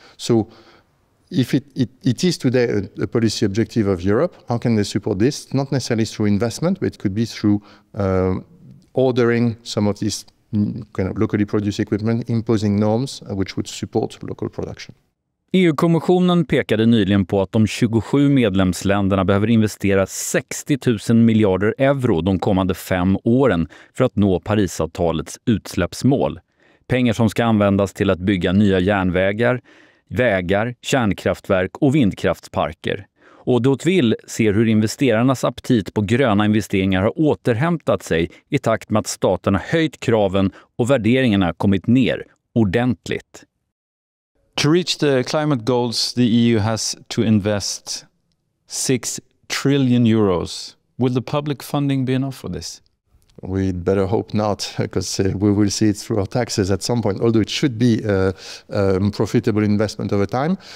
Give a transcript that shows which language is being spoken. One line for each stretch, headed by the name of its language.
English: So if it is today a policy objective of Europe, how can they support this? Not necessarily through investment, but it could be through ordering some of these kind of locally produced equipment, imposing norms which would support local production.
Swedish: EU-kommissionen pekade nyligen på att de 27 medlemsländerna behöver investera 60 000 miljarder euro de kommande 5 åren för att nå Paris-avtalets utsläppsmål. Pengar som ska användas till att bygga nya järnvägar, vägar, kärnkraftverk och vindkraftsparker. Och Dotvill ser hur investerarnas aptit på gröna investeringar har återhämtat sig i takt med att staterna höjt kraven och värderingarna kommit ner ordentligt.
English: To reach the climate goals, the EU has to invest 6 trillion euros. Will the public funding be enough for this? We'd better hope not, because we will see it through our taxes at some point, although it should be a profitable investment over time.